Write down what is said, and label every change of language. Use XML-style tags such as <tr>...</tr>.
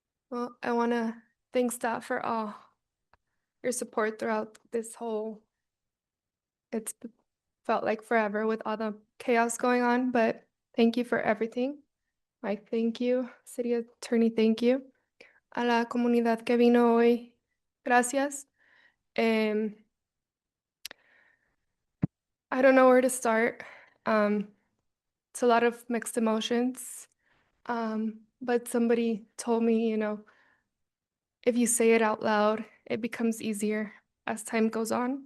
<en>Well, I want to thank staff for all your support throughout this whole, it's felt like forever with all the chaos going on, but thank you for everything. Mike, thank you. City Attorney, thank you.</en> <es>A la comunidad que vino hoy, gracias.</es> <en>I don't know where to start. It's a lot of mixed emotions. But somebody told me, if you say it out loud, it becomes easier as time goes on.</en>